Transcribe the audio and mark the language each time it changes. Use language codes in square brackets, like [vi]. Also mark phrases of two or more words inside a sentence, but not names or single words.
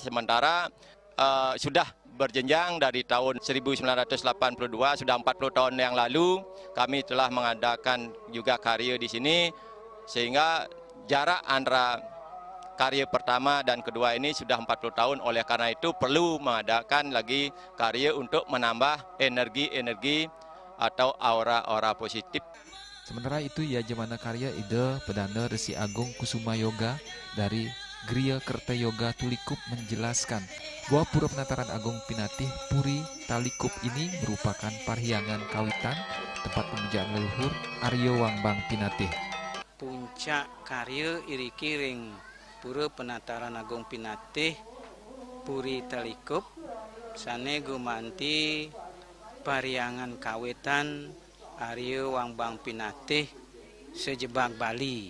[id] Sementara sudah berjenjang dari tahun 1982, sudah 40 tahun yang lalu kami telah mengadakan juga karya di sini, sehingga jarak antara karya pertama dan kedua ini sudah 40 tahun. Oleh karena itu perlu mengadakan lagi karya untuk menambah energi atau aura-aura positif. Sementara itu, Yajamana Karya Ide Pedanda Resi Agung Kusuma Yoga dari Griya Kerta Yoga Tulikup menjelaskan bahwa Pura Penataran Agung Pinatih Puri Talikup ini merupakan parhiangan kawitan tempat pemujaan leluhur Arya Wang Bang Pinatih. [ban] Puncak karya iriki ring Pura Penataran Agung Pinatih Puri Talikup sane gumanti pariangan kawitan Arya Wang Bang Pinatih sejebak Bali.